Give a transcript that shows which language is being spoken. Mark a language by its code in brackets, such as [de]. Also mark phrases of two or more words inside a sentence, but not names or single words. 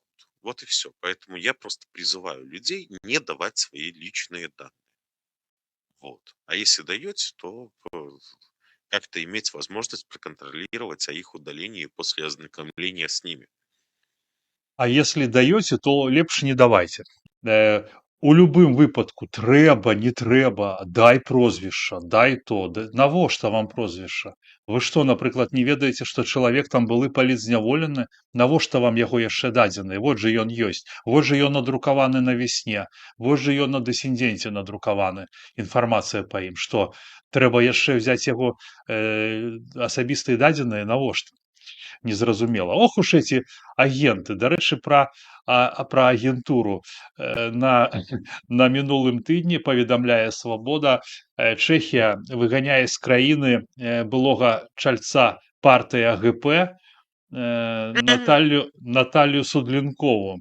[ru] Вот и все. Поэтому я просто призываю людей не давать свои личные данные. Вот. А если даете, то как-то иметь возможность проконтролировать о их удалении после ознакомления с ними. А если даєте, [be] то лепш не давайте. У любым выпадку трэба, не трэба, дай прозвішча, дай то. Навошта вам прозвішча? Вы што, напрыклад, не ведаеце, што чалавек там былы палітзняволены? Навошта вам яго яшчэ дадзены? Вот жа ён ёсць. Вот жа ён надрукаваны на весне. Вот жа ён на дэсіндзенце надрукаваны. Інфармацыя па ім. Што, трэба яшчэ ўзяць яго асабістыя дадзеныя? Навошта? Незразумела. [ru] Ох уж эти агенты. [be] Дарэчы, пра агентуру. На мінулым тыдні паведамляе Свабода, Чэхія выганяе з краіны былога чальца партыі АГП Наталью Судлінкову.